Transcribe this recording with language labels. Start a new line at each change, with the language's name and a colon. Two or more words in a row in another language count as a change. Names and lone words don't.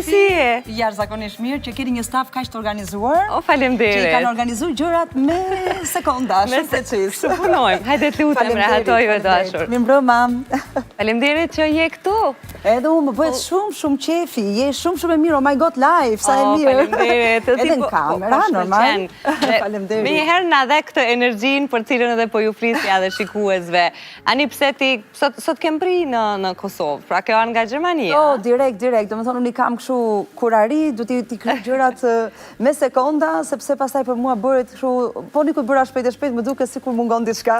Albanian: ti si e? Jashtëzakonisht mirë që keni një staf kaq të organizuar. O, faleminderit. Që i kanë organizuar gjërat me sekonda, shumë precis. Kështu punojmë. Hajde të lutem, rehatoj e dashur. Mirë mbrëma. Faleminderit që je këtu. Edhe unë më bëhet shumë qefi, je shumë e mirë,
English: oh my god, live,
Albanian: sa e mirë. Faleminderit. Edhe në kamera, normal. Faleminderit. Me njëherë na dhe këtë energjin për cilën edhe po ju flisja dhe shikuesve. Ani pse ti sot kem pri në Kosovë, pra kjo anë nga Gjermania? Jo, direkt, do më thonë unë i kam këshu kurari, du t'i kry gjërat me sekonda, sepse pasaj për mua bërit këshu, po një kuj bëra shpejt, më duke si kur mungon diçka.